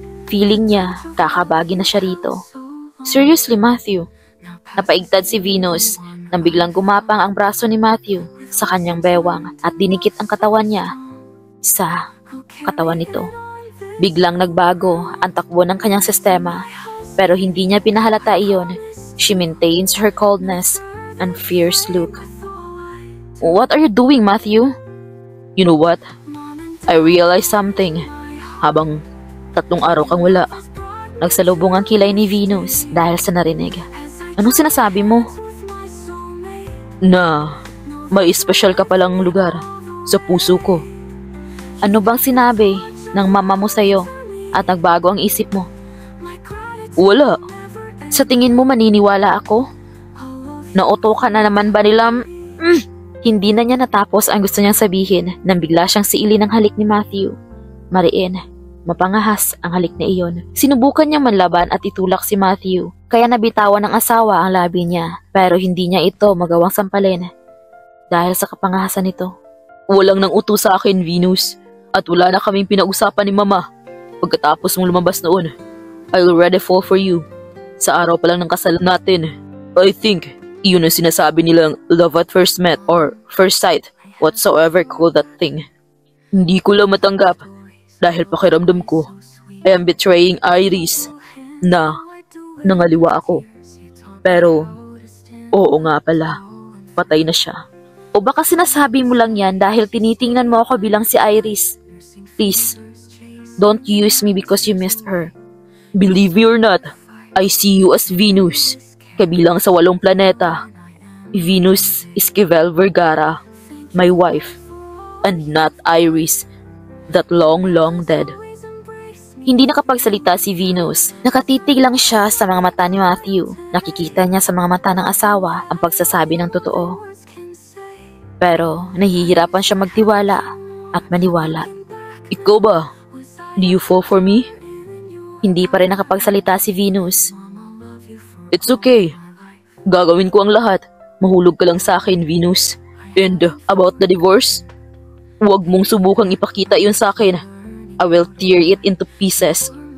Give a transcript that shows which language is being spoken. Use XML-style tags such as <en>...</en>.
<tl>Feeling niya kakabagi na siya rito.</tl> <en>Seriously, Matthew?</en> <tl>Napaigtad si Venus nang biglang gumapang ang braso ni Matthew sa kanyang bewang at dinikit ang katawan niya sa katawan nito. Biglang nagbago ang takbo ng kanyang sistema pero hindi niya pinahalata iyon.</tl> <en>She maintains her coldness and fierce look. What are you doing, Matthew? You know what? I realized something.</en> <tl>Habang 3 araw kang wala. Nagsalubong ang kilay ni Venus dahil sa narinig. Anong sinasabi mo? Na may espesyal ka palang lugar sa puso ko. Ano bang sinabi ng mama mo sa'yo at nagbago ang isip mo? Wala. Sa tingin mo maniniwala ako? Nauto ka na naman ba nila? Hindi na niya natapos ang gusto niyang sabihin nang bigla siyang siili ng halik ni Matthew. Mariin, Mapangahas ang halik na iyon. Sinubukan niyang manlaban at itulak si Matthew, kaya nabitawan ng asawa ang labi niya, pero hindi niya ito magawang sampalin dahil sa kapangahasan nito. Walang nang uto sa akin, Venus. At wala na kaming pinag-usapan ni Mama. Pagkatapos mong lumabas noon,</tl> <en>I already fall for you.</en> <tl>Sa araw pa lang ng kasal natin,</tl> <en>I think</en> <tl>iyon ang sinasabi nilang</tl> <en>love at first met or first sight, whatsoever call that thing.</en> <tl>Hindi ko lang matanggap dahil pakiramdam ko</tl> <en>I am betraying Iris</en> <tl>na nangaliwa ako. Pero, oo nga pala, patay na siya. O baka sinasabi mo lang yan dahil tinitingnan mo ako bilang si Iris.</tl> <en>Please, don't use me because you missed her. Believe me or not, I see you as Venus,</en> <tl>kabilang sa 8 planeta.</tl> <en>Venus Esquivel Vergara, my wife, and not Iris, that long dead.</en> <tl>Hindi nakapagsalita si Venus. Nakatitig lang siya sa mga mata ni Matthew. Nakikita niya sa mga mata ng asawa ang pagsasabi ng totoo. Pero nahihirapan siya magtiwala at maniwala. Ikaw ba?</tl> <en>Do you fall for me?</en> <tl>Hindi pa rin nakapagsalita si Venus.</tl> <en>It's okay.</en> <tl>Gagawin ko ang lahat. Mahulog ka lang sa akin, Venus.</tl> <en>And about the divorce?</en> <tl>Huwag mong subukang ipakita yun sa akin.</tl> <en>I will tear it into pieces.</en>